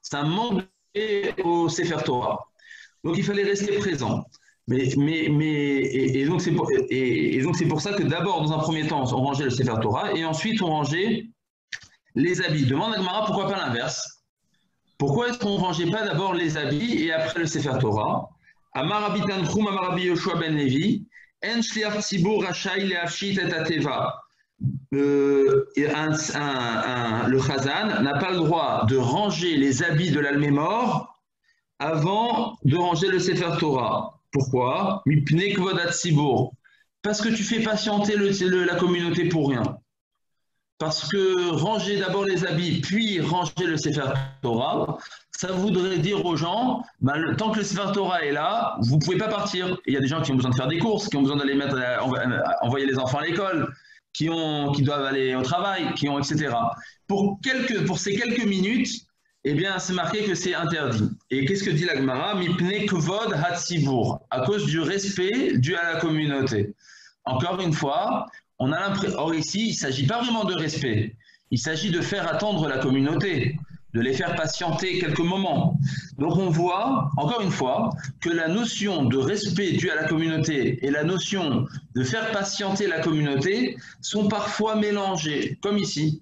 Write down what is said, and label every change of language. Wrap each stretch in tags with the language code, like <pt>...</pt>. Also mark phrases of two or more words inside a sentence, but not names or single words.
<fr>C'est un manque au Sefer Torah. Donc il fallait rester présent. Et donc c'est pour ça que d'abord, dans un premier temps, on rangeait le Sefer Torah et ensuite on rangeait les habits. Demande à Gemara pourquoi pas l'inverse. Pourquoi est-ce qu'on ne rangeait pas d'abord les habits et après le Sefer Torah?</fr> <he>אמר רבי תנחום, אמר רבי יהושע בן לוי, אין שליח ציבור רשאי להפשיט את התיבה.</he> <fr>Le Chazan n'a pas le droit de ranger les habits de l'Almémor avant de ranger le Sefer Torah. Pourquoi?</fr> <he>מפני כבוד הציבור.</he> <fr>Parce que tu fais patienter la communauté pour rien. Parce que ranger d'abord les habits, puis ranger le Sefer Torah, ça voudrait dire aux gens, tant que le Sefer Torah est là, vous ne pouvez pas partir. Et il y a des gens qui ont besoin de faire des courses, qui ont besoin d'aller envoyer les enfants à l'école, qui doivent aller au travail, etc. Pour ces quelques minutes, eh bien, c'est marqué que c'est interdit. Et qu'est-ce que dit la Gemara?</fr> <he>מפני כבוד הציבור,</he> <fr>à cause du respect dû à la communauté. Encore une fois, on a l'impression. Or ici, il ne s'agit pas vraiment de respect. Il s'agit de faire attendre la communauté, de les faire patienter quelques moments. Donc on voit, encore une fois, que la notion de respect dû à la communauté et la notion de faire patienter la communauté sont parfois mélangées, comme ici.</fr>